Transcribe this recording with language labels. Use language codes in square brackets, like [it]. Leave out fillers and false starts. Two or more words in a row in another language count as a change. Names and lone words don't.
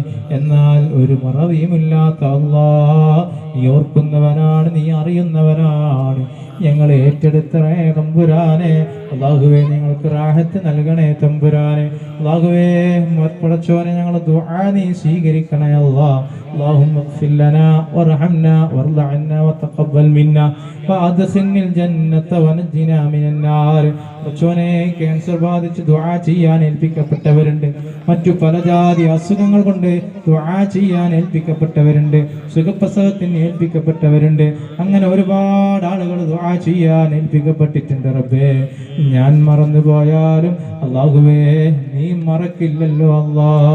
[ml] എന്നാൽ ഒരു മറവിയുമില്ലാത്ത അല്ലാ, നീ ഓർക്കുന്നവനാണ്, നീ അറിയുന്നവനാണ്. ഞങ്ങളെ ഏറ്റെടുത്തേ തമ്പുരാനെ. അല്ലാഹുവേ ഞങ്ങൾക്ക് റാഹത്ത് നൽകണേ തമ്പുരാനെ. അല്ലാഹുവേ പടച്ചോനെ ഞങ്ങളെ ദുആ നീ സ്വീകരിക്കണേ അല്ലാ. [ar] اللهم اغفر لنا وارحمنا وارض عنا وتقبل منا وادخلنا الجنة ونجنا من النار. [ml] പ്രചോനെ ക്യാൻസർ ബാധിച്ച് ദുആ ചെയ്യാൻ ഏൽപ്പിക്കപ്പെട്ടവരുണ്ട്, മറ്റു പല ജാതി അസുഖങ്ങൾ കൊണ്ട് ദുആ ചെയ്യാൻ ഏൽപ്പിക്കപ്പെട്ടവരുണ്ട്, സുഖപ്രസവത്തിന് ഏൽപ്പിക്കപ്പെട്ടവരുണ്ട്. അങ്ങനെ ഒരുപാട് ആളുകൾ ദുആ ചെയ്യാൻ ഏൽപ്പിക്കപ്പെട്ടിട്ടുണ്ട് റബ്ബേ. ഞാൻ മറന്നു പോയാലും അല്ലാഹുവേ നീ മറക്കില്ലല്ലോ അല്ലാ.